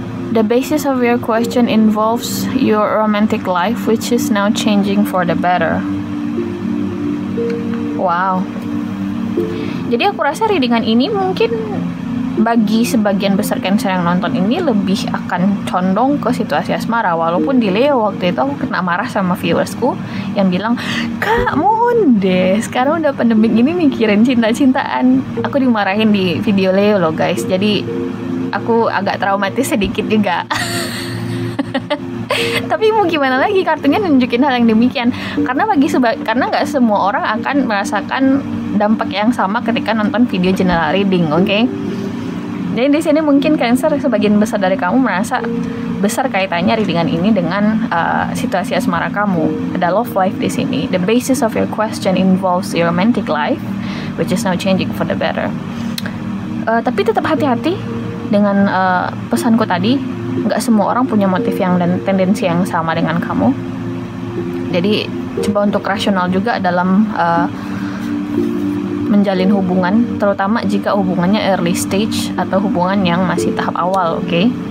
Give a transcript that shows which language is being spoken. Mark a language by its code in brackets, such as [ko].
[en] The basis of your question involves your romantic life, which is now changing for the better. Wow. [id] Jadi aku rasa readingan ini mungkin bagi sebagian besar Cancer yang nonton ini lebih akan condong ke situasi asmara. Walaupun di Leo waktu itu aku kena marah sama viewersku yang bilang, "Kak, mohon deh, sekarang udah pandemik ini mikirin cinta-cintaan." Aku dimarahin di video Leo loh guys. Jadi aku agak traumatis sedikit juga. Tapi mau gimana lagi, kartunya nunjukin hal yang demikian. Karena karena nggak semua orang akan merasakan dampak yang sama ketika nonton video general reading, oke? Jadi di sini mungkin Cancer sebagian besar dari kamu merasa besar kaitannya readingan ini dengan situasi asmara kamu. Ada love life di sini. [en] The basis of your question involves your romantic life, which is now changing for the better. [id] Tapi tetap hati-hati dengan pesanku tadi. Nggak semua orang punya motif dan tendensi yang sama dengan kamu. Jadi coba untuk rasional juga dalam menjalin hubungan, terutama jika hubungannya [en] early stage [id] atau hubungan yang masih tahap awal, oke?